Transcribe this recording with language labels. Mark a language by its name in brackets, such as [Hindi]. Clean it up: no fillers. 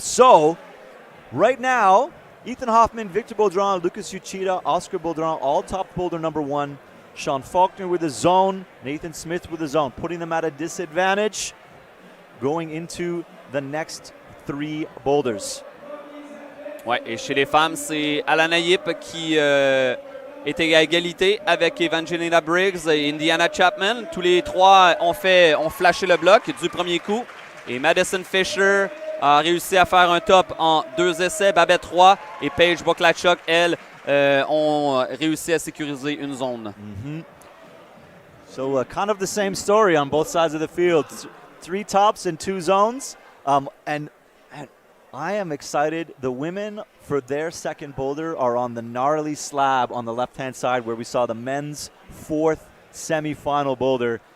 [English] So right now, Ethan Hoffman, Victor Baudron, Lucas Uchida, Oscar Baudron, all top Boulder number 1. Sean Faulkner with a zone, Nathan Smith with a zone, putting them at a disadvantage going into the next 3 boulders. [French] Ouais, et chez les femmes, c'est Alannah qui est à égalité avec Evangelina Briggs et Indiana Chapman. Tous les 3 ont flashé le bloc du premier coup. Et Madison Fisher a réussi à faire un top en 2 essais. Babette 3 et Paige Boklachuk, elles, ont réussi à sécuriser une zone. [English] So kind of the same story on both sides of the field. 3 tops and 2 zones. And I am excited. The women for their second boulder are on the gnarly slab on the left-hand side where we saw the men's 4th semifinal boulder.